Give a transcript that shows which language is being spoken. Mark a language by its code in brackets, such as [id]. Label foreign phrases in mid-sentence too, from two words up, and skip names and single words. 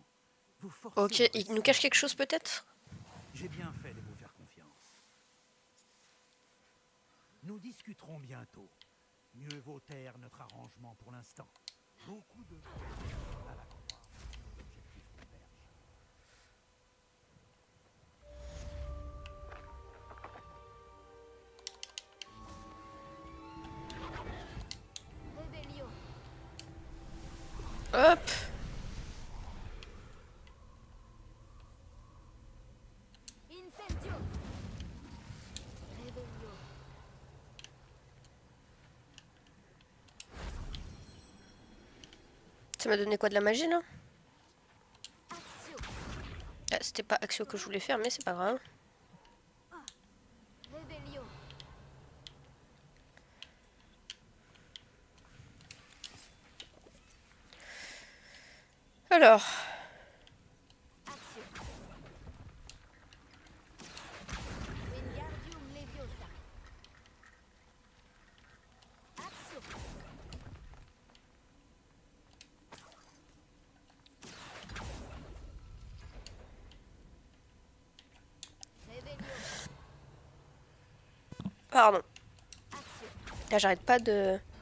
[fr] Vous forcez Ok, le il nous récit. cache quelque chose peut-être? J'ai bien fait de vous faire confiance. Nous discuterons bientôt. Mieux vaut taire notre arrangement pour l'instant. Beaucoup de... à la croix. L'objectif converge. Revelio. Hop. Incendio. Revelio. Ça m'a donné quoi, de la magie là? Axio. Ah, c'était pas Axio que je voulais faire, mais c'est pas grave. Revelio. Alors, Axio. Wingardium Leviosa. Axio. Revelio. pardon. Axio. Là, j'arrête pas de...